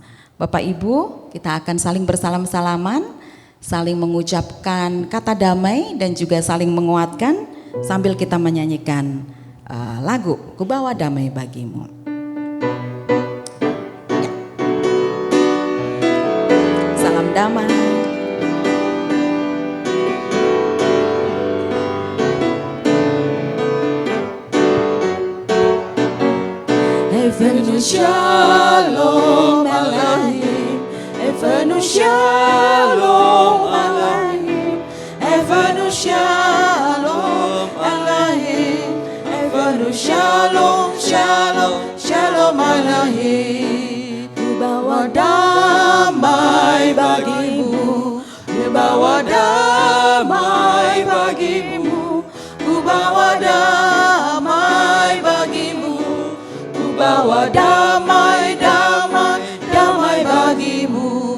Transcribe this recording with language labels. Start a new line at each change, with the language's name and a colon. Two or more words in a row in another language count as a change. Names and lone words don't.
Indonesian: Bapak Ibu, kita akan saling bersalam-salaman, saling mengucapkan kata damai dan juga saling menguatkan sambil kita menyanyikan lagu Ku Bawa Damai Bagimu. Ya. Salam damai.
Hebrew: הבאנו שלום אלוהים, הבאנו שלום אלוהים, הבאנו שלום אלוהים, הבאנו שלום שלום שלום אלוהים.
Indonesian: Ku bawa damai bagimu, ku bawa damai bagimu, ku bawa damai bagimu, bawa damai, damai, damai bagimu.